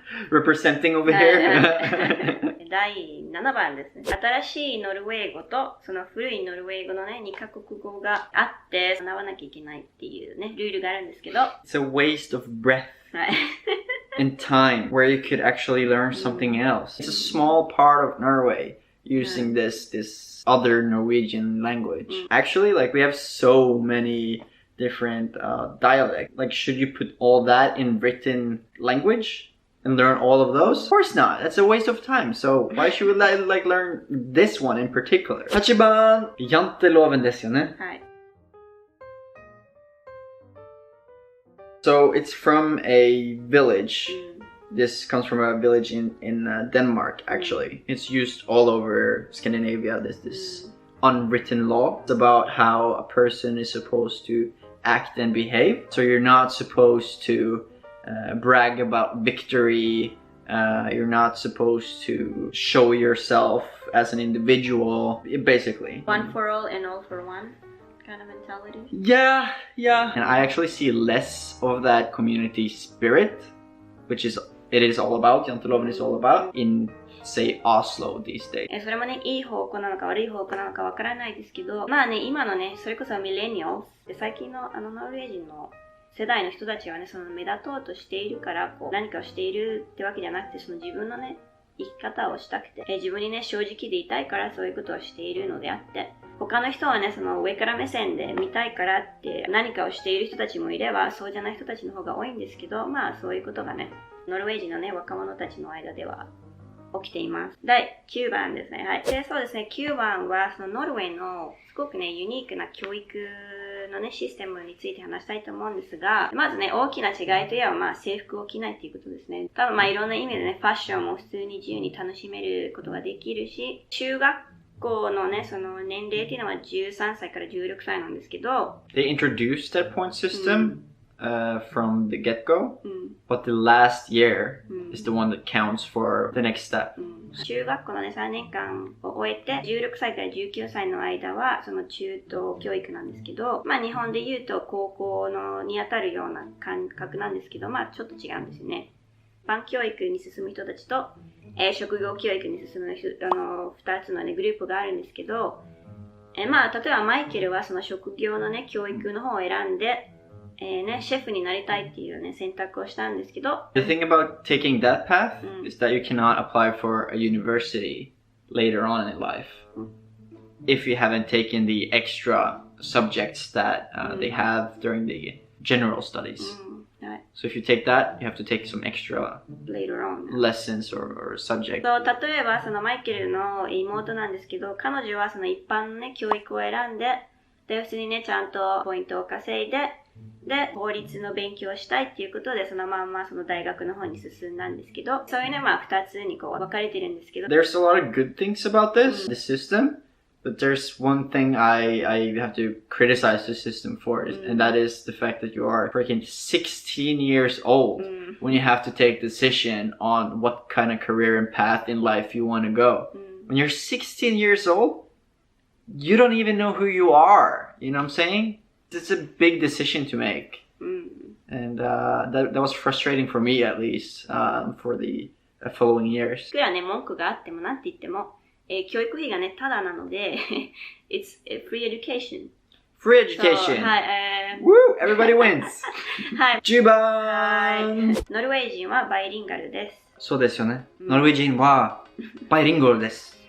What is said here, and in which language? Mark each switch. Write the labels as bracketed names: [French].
[English] Representing over here. [Japanese] 第7番ですね。新しいノルウェー語とその古いノルウェー語のね2カ国語があって習わなきゃいけないっていうねルールがあるんですけど。 [English] It's a waste of breath and time where you could actually learn something else. It's a small part of Norway using this other Norwegian language. Actually, like we have so many different dialects. Like, should you put all that in written language and learn all of those? Of course not. That's a waste of time. So why should we like learn this one in particular? [Japanese] 8番、janteloven ですよね。はい。 [English] So it's from a village. This comes from a village in Denmark, actually. It's used all over Scandinavia. There's this unwritten law. It's about how a person is supposed to act and behave. So you're not supposed to brag about victory. You're not supposed to show yourself as an individual, basically. One for all and all for one kind of mentality. Yeah. And I actually see less of that community spirit, which is it is all about, janteloven is all about, in say Oslo these days. [Japanese] それもね、いい方向なのか悪い方向なのかわからないですけど、まあね、今のね、それこそミレニアルで最近のノルウェー人の世代の人たちはね、その目立とうとしているからこう何かをしているってわけじゃなくて、その自分のね生き方をしたくて、自分にね正直でいたいからそういうことをしているのであって、他の人はねその上から目線で見たいからって何かをしている人たちもいれば、そうじゃない人たちの方が多いんですけど、まあそういうことがねノルウェー人のね若者たちの間では起きています。第9番ですね。はい。で、そうですね。9番はそのノルウェーのすごくねユニークな教育のねシステムについて話したいと思うんですが、まずね大きな違いといえばまあ制服を着ないっていうことですね。多分まあいろんな意味でねファッションも普通に自由に楽しめることができるし、中学校のねその年齢っていうのは13歳から16歳なんですけど、 [English] They introduced that point system from the get-go, but the last year is the one that counts for the next step. [Japanese] 中学校のね3年間を終えて16歳から19歳の間はその中等教育なんですけど、まあ日本で言うと高校のにあたるような感覚なんですけど、まあちょっと違うんですよね。一般教育に進む人たちと、職業教育に進む2つのねグループがあるんですけど、まあ、例えばマイケルはその職業のね、教育の方を選んで、シェフになりたいっていうね、選択をしたんですけど。 [English] The thing about taking that path is that you cannot apply for a university later on in life if you haven't taken the extra subjects that they have during the general studies. So if you take that, you have to take some extra later on lessons or subjects. [Japanese] そう、例えばそのマイケルの妹なんですけど、彼女はその一般のね、教育を選んで、で、普通にね、ちゃんとポイントを稼いで、で、法律の勉強をしたいっていうことで、そのまんまその大学の方に進んだんですけど、そういうね、まあ二つにこう分かれてるんですけど。 [English] There's a lot of good things about this system, but there's one thing I have to criticize the system for, and that is the fact that you are freaking 16 years old when you have to take a decision on what kind of career and path in life you want to go. When you're 16 years old, you don't even know who you are. You know what I'm saying? It's a big decision to make. And that was frustrating for me, at least, for the following years. [Japanese] いくらね、文句があってもなんて言っても、教育費がね、ただなので、 [English] it's free education. Free education! [Japanese] はい、 [English] Woo! Everybody wins! [Japanese] はい。 10番ノルウェー人はバイリンガルです。そうですよね。ノルウェー人はバイリンガルです。